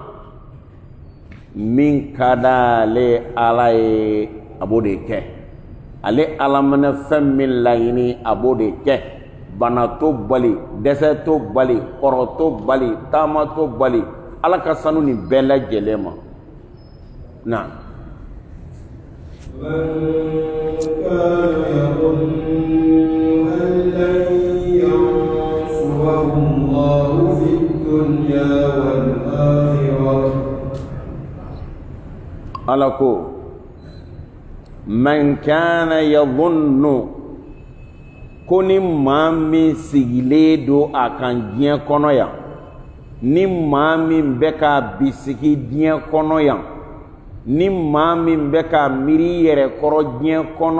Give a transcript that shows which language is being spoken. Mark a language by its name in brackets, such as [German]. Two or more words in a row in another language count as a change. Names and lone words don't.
[Bambara] min ka d'ale ala ye a b'o de kɛ ale ala mana fɛn min laɲini a b'o de kɛ bana to bali dɛsɛ to bali kɔrɔ to bali taama to bali ala ka sanu nin bɛɛ lajɛlen ma na [Arabic] من كان يظن أن لن ينصره الله في الدنيا والآخرة [Bambara] ala ko [Arabic] من كان يظن [Bambara] ko ni maa min sigilen do a kan diɲɛ kɔnɔ yan ni maa min bɛ ka bisigi diɲɛ kɔnɔ yan ni maa min bɛ ka miiri yɛrɛ kɔrɔ diɲɛ kɔnɔ